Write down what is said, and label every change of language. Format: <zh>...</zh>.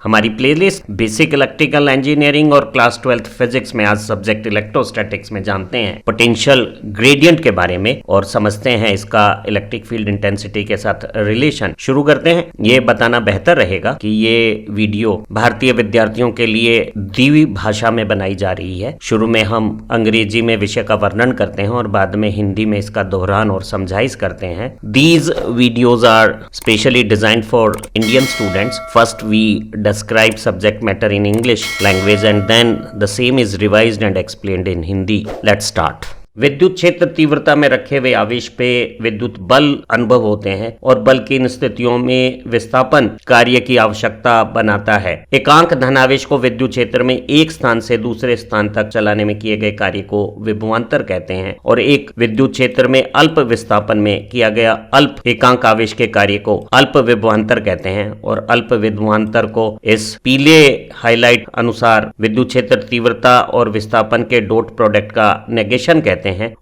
<hi>हमारी playlist basic electrical engineering और class 12th physics में आज सब्जेक्ट इलेक्ट्रोस्टैटिक्स में जानते हैं पोटेंशियल ग्रेडियंट के बारे में और समझते हैं इसका इलेक्ट्रिक फील्ड इंटेंसिटी के साथ रिलेशन। शुरू करते हैं। ये बताना बेहतर रहेगा कि ये वीडियो भारतीय विद्यार्थियों के लिए द्विभाषा में बनाई जा रही है। शुरू में हम अंग्रेजी में विषय का वर्णन करते हैं और बाद में हिंदी में इसका दोहरान और समझाइश करते हैं।</hi> <en>These videos are specially designed for Indian students. First we describe subject matter in English language and then the same is revised and explained in Hindi. Let's start.</en> <hi>विद्युत क्षेत्र तीव्रता में रखे हुए आवेश पे विद्युत बल अनुभव होते हैं और बल की इन स्थितियों में विस्थापन कार्य की आवश्यकता बनाता है। एकांक धनावेश को विद्युत क्षेत्र में एक स्थान से दूसरे स्थान तक चलाने में किए गए कार्य को विभवांतर कहते हैं और एक विद्युत क्षेत्र में अल्प विस्थापन में किया गया अल्प एकांक आवेश के कार्य को अल्प विभवांतर कहते हैं और अल्प विभवांतर को इस पीले हाईलाइट अनुसार विद्युत क्षेत्र तीव्रता और विस्थापन के डॉट प्रोडक्ट का नेगेशन कहते हैं।</hi>